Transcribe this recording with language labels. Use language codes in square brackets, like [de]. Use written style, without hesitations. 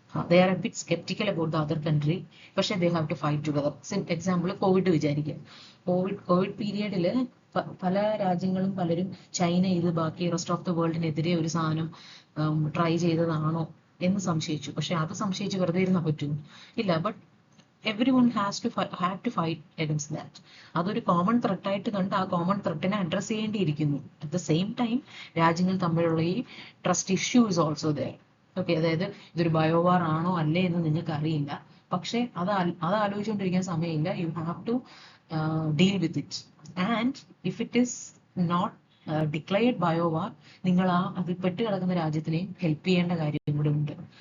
[en] They are a bit skeptical about the other country, പക്ഷേ they have to fight together. [ml] Example Covid വിചാരിക്കുക. Covid പീരിയഡിൽ പല രാജ്യങ്ങളും പലരും China ഇത് ബാക്കി റെസ്റ്റ് ഓഫ് ദ വേൾഡിനെതിരെ ഒരു സാധനം ട്രൈ ചെയ്തതാണോ എന്ന് സംശയിച്ചു. പക്ഷെ അത് സംശയിച്ച് വെറുതെ ഇരുന്നാൽ പറ്റുമോ? ഇല്ല. [en] But everyone have to fight against that. [ml] അതൊരു കോമൺ ത്രെട്ട് ആയിട്ട് കണ്ട് ആ common ത്രെട്ടിനെ address ചെയ്യേണ്ടിയിരിക്കുന്നു. [en] at the same time [ml] രാജ്യങ്ങൾ തമ്മിലുള്ള ഈ trust issue [en] Is also there. [ml] Okay, അതായത് ഇതൊരു ബയോവാർ ആണോ അല്ലേ എന്ന് നിങ്ങൾക്ക് അറിയില്ല, പക്ഷെ അത് ആലോചിച്ചുകൊണ്ടിരിക്കാൻ സമയമില്ല. [en] You have to deal with it. And if it is not declared biowar, [ml] നിങ്ങൾ അതിൽ പെട്ട് കിടക്കുന്ന രാജ്യത്തിനെയും ഹെൽപ്പ് ചെയ്യേണ്ട കാര്യം കൂടെ ഉണ്ട്.